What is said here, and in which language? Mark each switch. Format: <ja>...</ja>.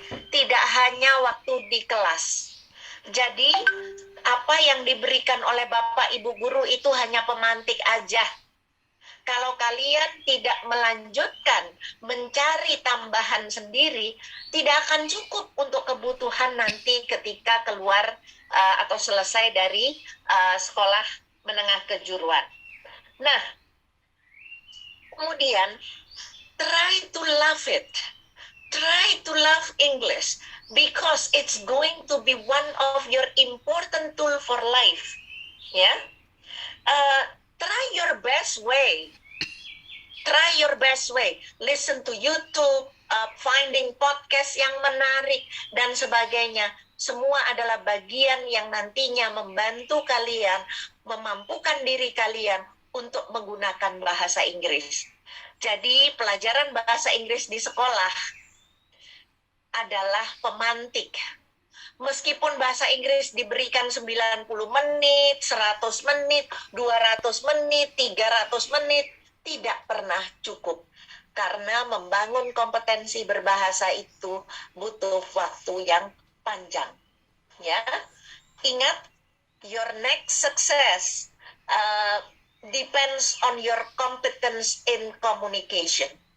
<id>Tidak hanya waktu di kelas. Jadi, apa yang diberikan oleh Bapak Ibu Guru itu hanya pemantik aja. Kalau kalian tidak melanjutkan mencari tambahan sendiri, tidak akan cukup untuk kebutuhan nanti ketika keluar atau selesai dari sekolah menengah kejuruan. Nah, kemudian</id> <en>try to love it. Try to love English because it's going to be one of your important tool for life. Ya, try your best way. Try your best way. Listen to YouTube, finding podcast</en> <id>yang menarik dan sebagainya. Semua adalah bagian yang nantinya membantu kalian, memampukan diri kalian untuk menggunakan bahasa Inggris. Jadi pelajaran bahasa Inggris di sekolah adalah pemantik. Meskipun bahasa Inggris diberikan 90 menit, 100 menit, 200 menit, 300 menit, tidak pernah cukup. Karena membangun kompetensi berbahasa itu butuh waktu yang panjang. Ya, ingat,</id> <en>your next success depends on your competence in communication.</en>